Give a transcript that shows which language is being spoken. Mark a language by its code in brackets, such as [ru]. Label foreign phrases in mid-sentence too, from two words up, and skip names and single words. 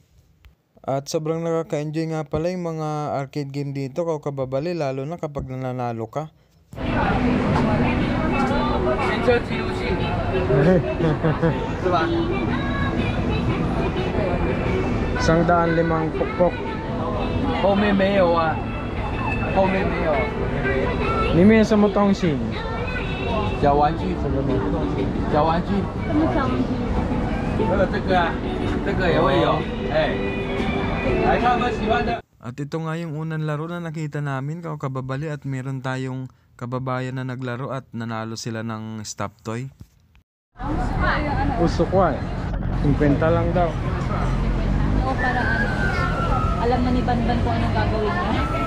[tl] At sobrang nakaka-enjoy nga pala yung mga [en] arcade game [tl] dito kababali, lalo na kapag nananalo ka. Isang 105 pukpok. [zh] 后面没有啊，后面没有。里面什么东西？小玩具什么东西？小玩具。什么小玩具？这个啊，这个也会有。哎，来看我们喜欢的。 [tl] At ito nga yung unang laro na nakita namin kababali at meron tayong kababayan na naglaro at nanalo sila ng stop toy. Usukway. 50 lang daw. Oo, para alam na ni Banban kung anong gagawin niya.